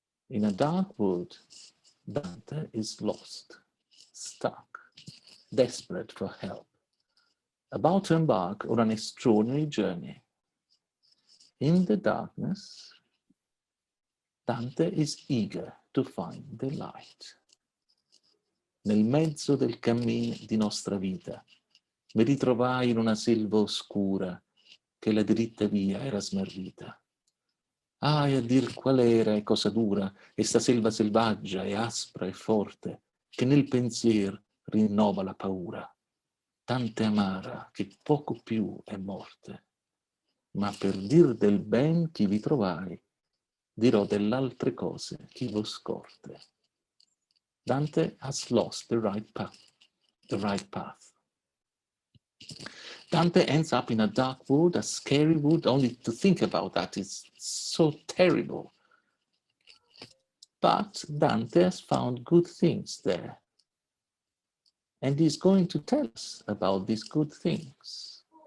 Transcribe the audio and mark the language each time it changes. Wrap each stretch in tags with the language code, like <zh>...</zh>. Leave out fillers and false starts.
<en>In a dark wood, Dante is lost, stuck, desperate for help, about to embark on an extraordinary journey. In the darkness, Dante is eager to find the light.</en> <it>Nel mezzo del cammin di nostra vita, mi ritrovai in una selva oscura che la dritta via era smarrita. Ah, e a dir qual era e cosa dura esta selva selvaggia e aspra e forte, che nel pensier rinnova la paura, tante amara che poco più è morte. Ma per dir del ben chi vi trovai, dirò dell'altre cose chi vo scorte.</it> <en>Dante has lost the right path, the right path. Dante ends up in a dark wood, a scary wood. Only to think about that is so terrible. But Dante has found good things there. And he's going to tell us about these good things.</en>